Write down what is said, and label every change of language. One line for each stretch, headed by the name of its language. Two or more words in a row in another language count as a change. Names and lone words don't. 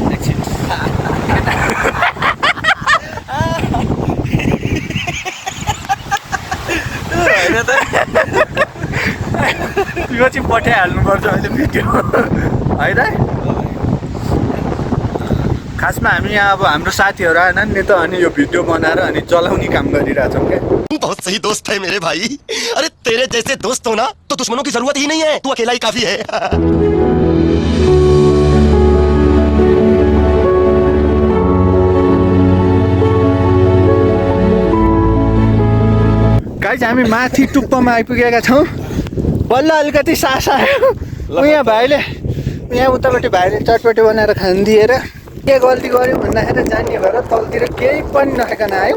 Nepali: यो चाहिँ पठाइहाल्नुपर्छ अहिले भिडियो है त। खासमा हामी यहाँ अब हाम्रो साथीहरू आएनन् नि त, अनि यो भिडियो बनाएर अनि चलाउने काम गरिरहेछौँ क्या।
Hindi: बहुत सही दोस्त है मेरे भाई। अरे तेरे जैसे दोस्त हो ना तो दुश्मनों की जरूरत ही नहीं है, तू अकेला ही काफी है।
Nepali: गाइज हामी माथि टुप्पोमा आइपुगेका छौँ। बल्ल अलिकति सास आयो। यहाँ भाइले यहाँ उतापट्टि भाइले चटपटी बनाएर खानिदिएर के गल्ती गऱ्यो भन्दाखेरि जाने भएर तलतिर केही पनि नखाइकन आयो।